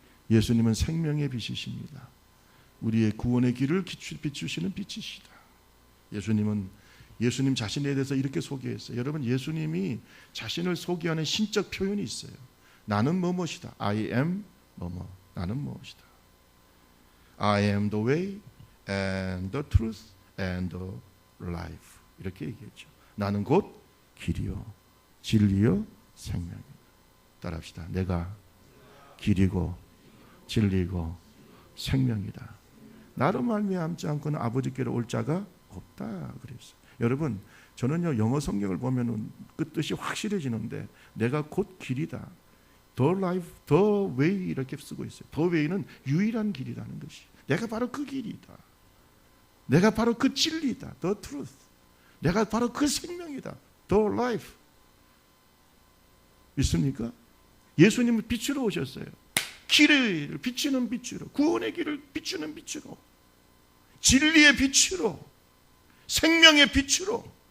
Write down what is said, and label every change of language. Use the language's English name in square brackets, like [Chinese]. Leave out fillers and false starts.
[Korean] 예수님은 생명의 빛이십니다. 우리의 구원의 길을 비추시는 빛이시다. 예수님 자신에 대해서 이렇게 소개했어요. 여러분, 예수님이 자신을 소개하는 신적 표현이 있어요. 나는 뭐뭐시다. [English] I am [Korean] 뭐뭐. 나는 무엇이다. [English] I am the way and the truth and the life. [Korean] 이렇게 얘기했죠. 나는 곧 길이요 진리요 생명이다. 따라합시다. 내가 길이고 진리고 생명이다. 나로 말미암지 않고는 아버지께로 올 자가 없다 그랬어요. 여러분, 저는요 영어 성경을 보면은 그 뜻이 확실해지는데 내가 곧 길이다. [English] The life, the way [Korean] 이렇게 쓰고 있어요. The way는 유일한 길이라는 것이. 내가 바로 그 길이다. 내가 바로 그 진리다. [English] The truth. [Korean] 내가 바로 그 생명이다. [English] The life. [Korean] 있습니까? 예수님은 빛으로 오셨어요. 길을 비추는 빛으로, 구원의 길을 비추는 빛으로, 진리의 빛으로, 생명의 빛으로.